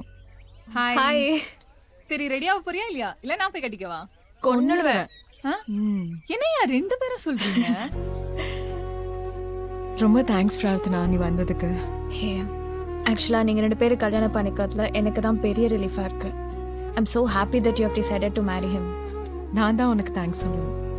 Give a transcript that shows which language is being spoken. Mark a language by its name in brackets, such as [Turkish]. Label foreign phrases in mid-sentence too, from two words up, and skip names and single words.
[Tamil] ஹாய். சரி, ரெடி ஆக போறியா இல்லையா? இல்ல நான் போய் கட்டிக்கவா? கொன்னுடுவேன். என்னையா 2 பேரும் சொல்றீங்க? ரொம்ப தேங்க்ஸ் பிரார்த்தனா, நீ வந்ததுக்கு. ஹே, ஆக்சுவலா நீங்க 2 பேரும் கல்யாணம் பண்ணிக்கிறதுல எனக்கு தான் பெரிய ரிலீஃபா இருக்கு. [English] ஐம் so happy that you have decided to marry him. [Tamil] நான் தான் உனக்கு தேங்க்ஸ் சொல்லணும்.